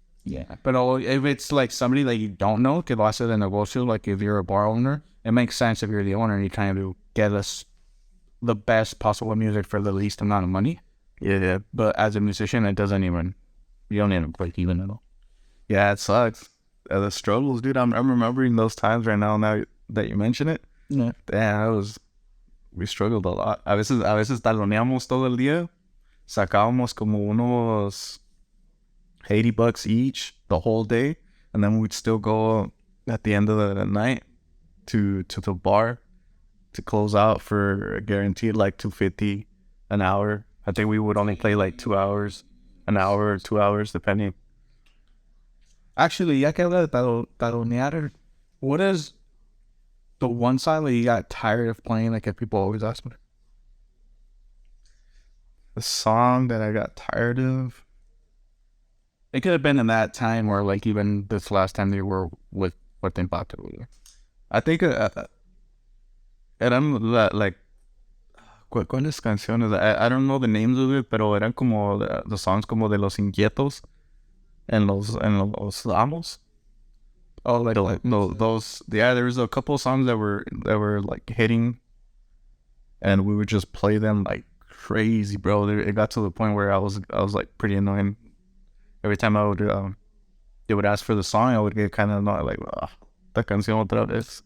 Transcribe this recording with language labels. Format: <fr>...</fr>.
<en>Yeah, but if it's like somebody that you don't know,</en> <es>que lo hace de negocio,</es> <en>like if you're a bar owner, it makes sense if you're the owner and you're trying to get us the best possible music for the least amount of money. Yeah. But as a musician, you don't even break even at all. Yeah, it sucks. The struggles, dude. I'm remembering those times right now that you mention it. Yeah. Damn, we struggled a lot.</en> <es>A veces taloneamos todo el día. Sacábamos como unos</es> <en>$80 each the whole day, and then we'd still go at the end of the night to the bar to close out for a guaranteed like $250 an hour. I think we would only play like 2 hours, an hour or 2 hours depending. Actually,</en> <es>ya que habla de talonear,</es> <en>what is the one song that you got tired of playing? Like if people always ask me. The song that I got tired of. It could have been in that time or like even this last time they were with what they bought it. I think</en> <es>eran</es> <en>like</en> <es>¿cuáles canciones?</es> <en>I don't know the names of it,</en> <es>pero eran como</es> <en>the songs</en> <es>como de los inquietos en los amos.</es> <en>Oh, like those. Yeah, there was a couple of songs that were like hitting, and we would just play them like crazy, bro. It got to the point where I was like pretty annoying. Every time I would they would ask for the song, I would get kind of annoyed, like,</en> <es>esta canción otra vez.</es>